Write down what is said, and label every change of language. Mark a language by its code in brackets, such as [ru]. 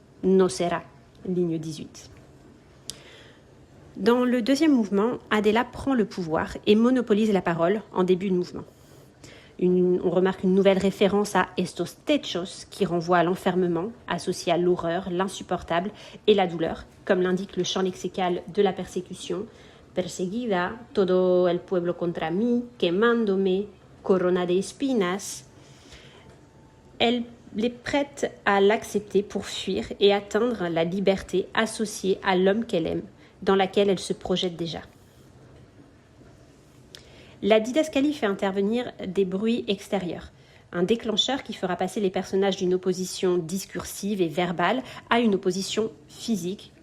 [fr] No sera, ligne 18. Dans le deuxième mouvement, Adela prend le pouvoir et monopolise la parole en début de mouvement. On remarque une nouvelle référence à [es] estos techos [fr] qui renvoie à l'enfermement, associé à l'horreur, l'insupportable et la douleur, comme l'indique le champ lexical de la persécution. [es] Perseguida, todo el pueblo contra mí, quemándome, corona de espinas. [fr] Elle est prête à l'accepter pour fuir et atteindre la liberté associée à l'homme qu'elle aime, dans laquelle elle se projette déjà. La didascalie fait intervenir des bruits extérieurs, un déclencheur qui fera passer les personnages d'une opposition discursive et verbale à une opposition physique.